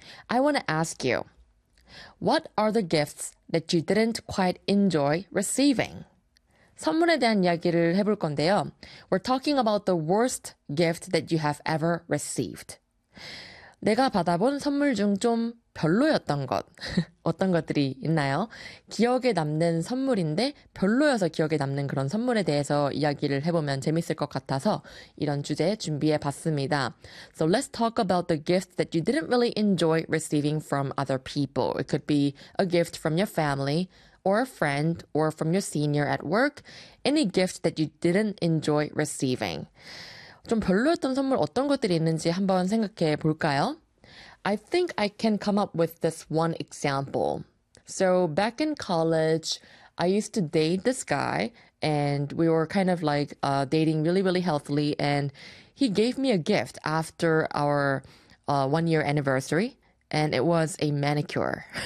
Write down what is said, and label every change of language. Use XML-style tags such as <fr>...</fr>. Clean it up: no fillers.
<en>I want to ask you, what are the gifts that you didn't quite enjoy receiving?</en> <ko>선물에 대한 이야기를 해볼 건데요.</ko> <en>We're talking about the worst gift that you have ever received.</en> <ko>내가 받아본 선물 중 좀 별로였던 것, 어떤 것들이 있나요? 기억에 남는 선물인데 별로여서 기억에 남는 그런 선물에 대해서 이야기를 해보면 재밌을 것 같아서 이런 주제 준비해봤습니다.</ko> <en>So let's talk about the gifts that you didn't really enjoy receiving from other people. It could be a gift from your family or a friend or from your senior at work. Any gift that you didn't enjoy receiving.</en> <ko>좀 별로였던 선물 어떤 것들이 있는지 한번 생각해 볼까요?</ko> <en>I think I can come up with this one example. So back in college, I used to date this guy and we were kind of like dating really, really healthily. And he gave me a gift after our 1 year anniversary and it was a manicure.</en>